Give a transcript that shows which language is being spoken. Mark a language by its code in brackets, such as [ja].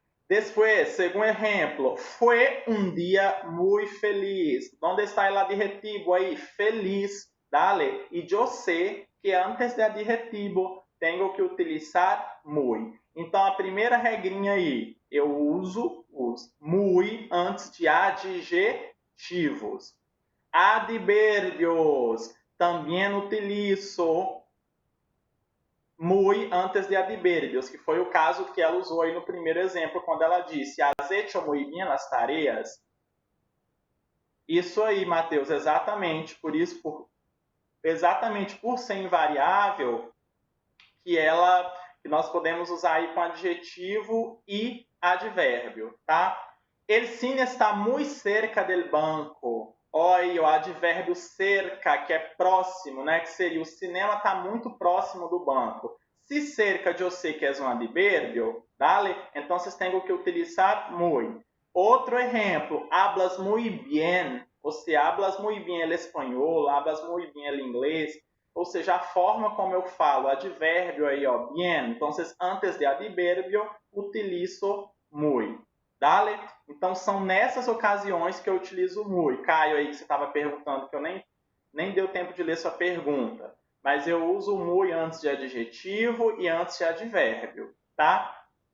[es] Después, segundo ejemplo, fue un día muy feliz. ¿Dónde está el adjetivo ahí? Feliz. Dale, [pt] e eu sei que antes de adjetivo tenho que utilizar muy. Então, a primeira regrinha aí, eu uso os muy antes de adjetivos. Advérbios, também utilizo muy antes de advérbios, que foi o caso que ela usou aí no primeiro exemplo, quando ela disse, [es] has hecho muy bien las tareas. [pt] Isso aí, Matheus, exatamente por ser invariável, que nós podemos usar aí com adjetivo e advérbio, tá? [es] El cine está muito cerca del banco. [pt] Olha, o advérbio cerca, que é próximo, né? Que seria o cinema está muito próximo do banco. Se cerca eu sei que é um advérbio, [es] ¿vale? [pt] Então vocês têm que utilizar muy. Outro exemplo, [es] hablas muy bien. [pt] Ou seja, [es] hablas muy bien el espanhol, hablas muy bien el inglês. [pt] Ou seja, a forma como eu falo, advérbio aí, ó, bien. Então, antes de advérbio, utilizo muy. [es] Dale? [pt] Então, são nessas ocasiões que eu utilizo muy. Caio aí, que você estava perguntando, que eu nem deu tempo de ler sua pergunta. Mas eu uso muy antes de adjetivo e antes de advérbio, tá?